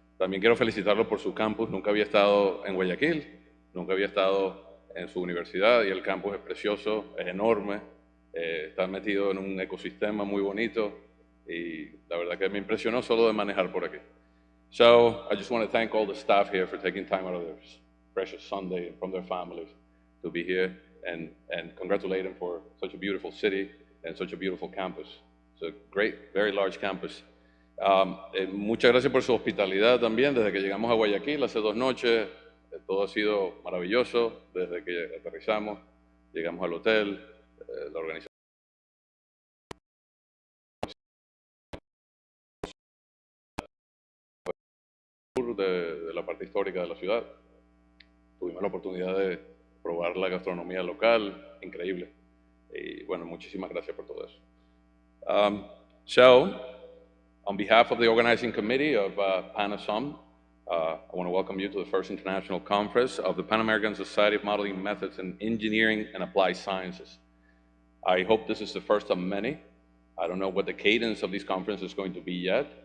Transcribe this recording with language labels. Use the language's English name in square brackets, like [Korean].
[Spanish] También quiero felicitarlo por su campus. Nunca había estado en Guayaquil, nunca había estado en su universidad y el campus es precioso, es enorme, está metido en un ecosistema muy bonito y la verdad que me impresionó solo de manejar por aquí. [English] So I just want to thank all the staff here for taking time out of their precious Sunday and from their families to be here and congratulate them for such a beautiful city and such a beautiful campus. It's a great, very large campus. [Spanish] Muchas gracias por su hospitalidad también. Desde que llegamos a Guayaquil hace 2 noches, todo ha sido maravilloso. Desde que aterrizamos, llegamos al hotel, la organización de la parte histórica de la ciudad. Tuvimos la oportunidad de probar la gastronomía local, increíble. Y bueno, muchísimas gracias por todo eso. [English] On behalf of the organizing committee of PANASOMM, I want to welcome you to the first international conference of the Pan-American Society of Modeling Methods in Engineering and Applied Sciences. I hope this is the first of many. I don't know what the cadence of this conference is going to be yet.